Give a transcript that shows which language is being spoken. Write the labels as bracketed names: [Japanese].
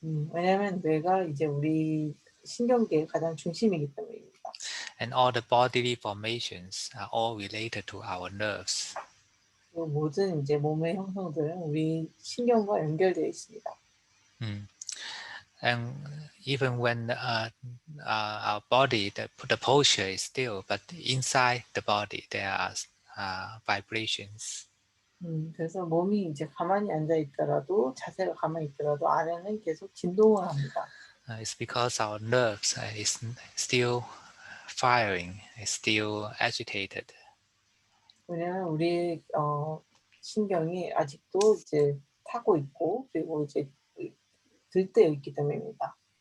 [Korean] 왜냐하면 뇌가 이제 우리 신경계의 가장 중심이기 때문입니다. [English] And all the bodily formations are all related to our nerves. [Korean] 그 모든 이제 몸의 형성들은 우리 신경과 연결되어 있습니다. [English] And even when our body, the posture is still, but inside the body there are vibrations. [Korean] 그래서 몸이 이제 가만히 앉아 있더라도 자세가 가만히 있더라도 안에는 계속 진동을 합니다. [English] It's because our nerves is still firing, is still agitated. [Korean] 왜냐하면 우리 신경이 아직도 이제 타고 있고 그리고 이제 들때어 있기 때문입니다.